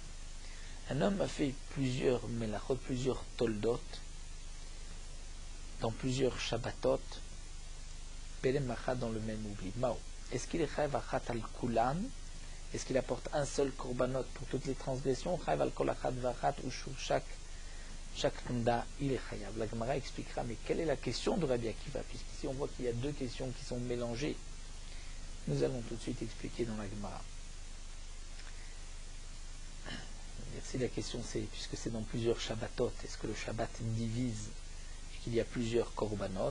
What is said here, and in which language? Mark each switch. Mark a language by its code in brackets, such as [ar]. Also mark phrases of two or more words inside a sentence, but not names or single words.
[fr] Un homme a fait plusieurs melachot, plusieurs toldot, dans plusieurs Shabbatot, [he] בהעלם אחת [fr] dans le même oubli. Mao. Est-ce qu'il est [he] חייב אחת על כולן? [fr] Est-ce qu'il apporte un seul korbanot pour toutes les transgressions? [he] חייב על כל אחת ואחת, [fr] ou sur chaque nda, il est chayav. La Gemara expliquera, mais quelle est la question de Rabbi Akiva? Puisqu'ici on voit qu'il y a deux questions qui sont mélangées. Nous allons tout de suite expliquer dans la Gemara. Si la question c'est, puisque c'est dans plusieurs Shabbatot, est-ce que le Shabbat divise et qu'il y a plusieurs korbanot?